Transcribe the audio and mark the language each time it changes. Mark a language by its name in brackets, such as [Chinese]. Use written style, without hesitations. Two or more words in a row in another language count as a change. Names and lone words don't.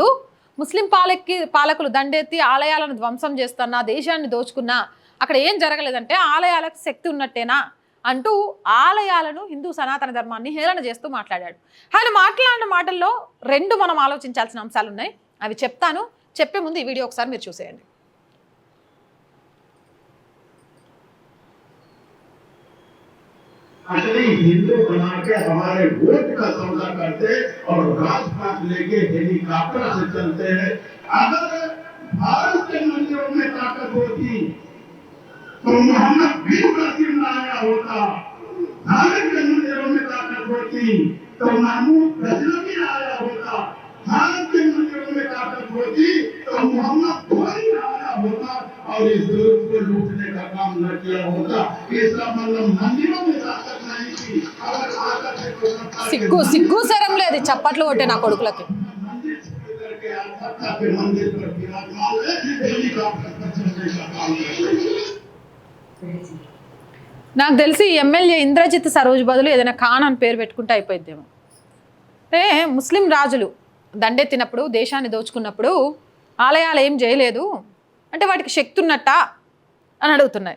[Telugu] ముస్లిం పాలకులు దండెత్తి ఆలయాలను ధ్వంసం చేస్తున్నా, దేశాన్ని దోచుకున్నా అక్కడ ఏం జరగలేదంటే ఆలయాలకు శక్తి ఉన్నట్టేనా అంటూ ఆలయాలను, హిందూ సనాతన ధర్మాన్ని హేళన చేస్తూ మాట్లాడాడు. ఆయన మాట్లాడిన మాటల్లో రెండు మనం ఆలోచించాల్సిన అంశాలు ఉన్నాయి. అవి చెప్తాను. చెప్పే ముందు ఈ వీడియో ఒకసారి మీరు చూసేయండి. [Hindi] हिंदू बना के हमारे वोट का सौदा करते और राजपाट लेके हेलीकॉप्टर से चलते हैं। अगर भारत के मंदिरों में ताकत होती तो मोहम्मद बिन कासिम लाया होता। भारत के मंदिरों में ताकत होती तो महमूद गजनवी लाया होता। भारत के मंदिरों में ताकत होती तो मोहम्मद घोरी लाया होता और इस दुर्ग को लूटने का काम न किया होता। इसका मतलब मंदिरों में ताकत नहीं थी। अगर ताकत है तो [Telugu] సిగ్గు శరం లేదు చప్పట్లు కొట్టే నా కొడుకులకి. [Hindi] मंदिर छोड़ करके सत्ता के मंदिर पर विराजमान है, हेलीकॉप्टर पर चलने का काम करते। [Telugu] నాకు తెలిసి ఎమ్మెల్యే ఇంద్రజిత్ సరోజ్ బదులు ఏదైనా ఖాన్ అని పేరు పెట్టుకుంటే అయిపోయిద్దేమో. అంటే ముస్లిం రాజులు దండెత్తినప్పుడు, దేశాన్ని దోచుకున్నప్పుడు ఆలయాలు ఏం చేయలేదు అంటే వాటికి శక్తి ఉన్నట్టా అని అడుగుతున్నాయి.